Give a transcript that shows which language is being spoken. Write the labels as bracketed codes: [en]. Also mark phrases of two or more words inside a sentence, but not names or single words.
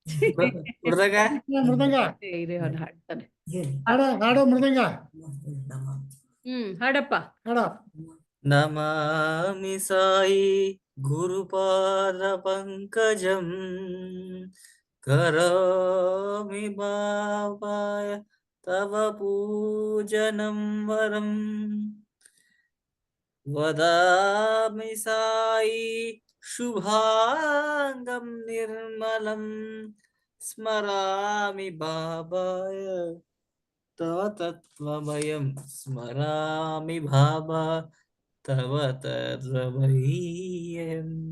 [kn] ಮೃದಂಗ ಮೃದಂಗ ಇರಿ ಅವ್ನು ಹಾಡ್ತಾನೆ. ಹಾಡು ಮೃದಂಗ ಹಾಡಪ್ಪ. ಹಾಡ. [sa] ನಮಾಮಿ ಸಾಯಿ ಗುರುಪಾದ ಪಂಕಜಂ ಕರೋಮಿ ಬಾಬಾಯ ತವ ಪೂಜನಂ ವರಂ ವದಾಮಿ ಸಾಯಿ ಶುಭಾಂಗಂ ನಿರ್ಮಲಂ ಸ್ಮರಾಮಿ ಬಾಬಾಯ ತವ ತತ್ವಮಯಂ ಸ್ಮರಾಮಿ ಬಾಬಾ ತವ ತತ್ವಮಯಂ